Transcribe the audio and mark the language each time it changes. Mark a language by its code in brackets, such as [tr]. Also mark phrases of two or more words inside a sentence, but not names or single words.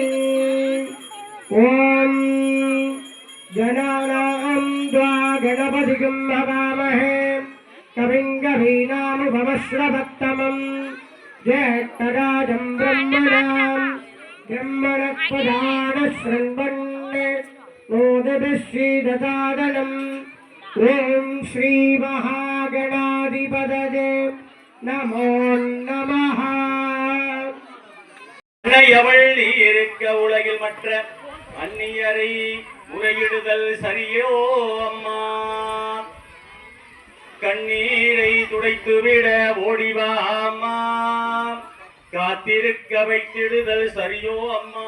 [sa] ओम गणानां द्वा गणपतिं हवामहे कविं कवीनामुपमश्रवत्तमं ज्येष्ठराजं ब्रह्मणां ब्रह्मणः शृण्वन् मोदभिश्रीददादनम्. ॐ श्रीमहागणाधिपतये नमो नमः. [ta] அன்னையவள் நீ இருக்க உலகில் மற்ற அந்நியரை முறையிடுதல் சரியோ அம்மா. கண்ணீரை துடைத்துவிட ஓடிவா அம்மா. காத்திருக்க வைத்திடுதல் சரியோ அம்மா.